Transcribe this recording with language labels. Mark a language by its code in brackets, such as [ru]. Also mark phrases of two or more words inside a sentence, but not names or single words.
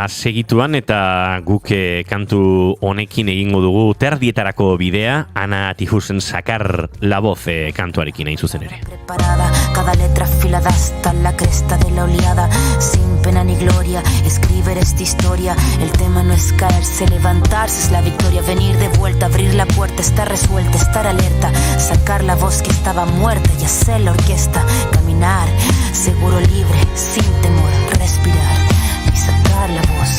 [eu] segituan eta guk kantu honekin egingo dugu terdietarako bidea, Ana Tijusen Sakar la voz kantuarekin hain zuzen ere. [es] Preparada, cada letra afilada hasta la cresta de la oleada, sin pena ni gloria, escribir esta historia. El tema no es caerse, levantarse es la victoria, venir de vuelta, abrir la puerta, estar resuelta, estar alerta, sacar la voz que estaba muerta y hacer la orquesta, caminar, seguro, libre, sin temor, respirar y sacar la voz.